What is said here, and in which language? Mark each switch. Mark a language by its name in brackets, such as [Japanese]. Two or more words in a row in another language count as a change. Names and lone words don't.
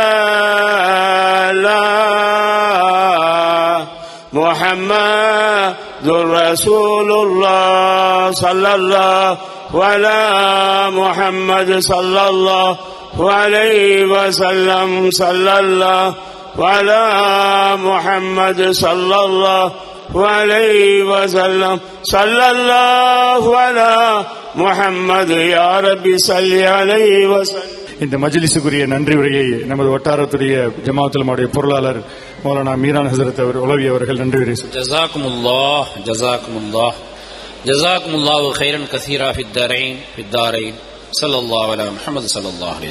[Arabic] الله محمد رسول الله صلى الله على محمد صلى الله عليه وسلم صلى الله على محمد صلى الله عليه وسلم صلى الله على محمد يا ربي صل عليه وسلم. [Tamil] இந்த மஜ்லிஸுக்குரிய நன்றி உரையை நமது வட்டாரத்துடைய ஜமாஅத்துல் பொருளாளர் மௌலானா மீரான் ஹசரத் உலவி அவர்கள் நன்றி உரை. [Arabic] جزاكم الله جزاكم الله جزاكم الله خيرا كثيرا في الدارين صلى الله عليه محمد صلى الله عليه وسلم.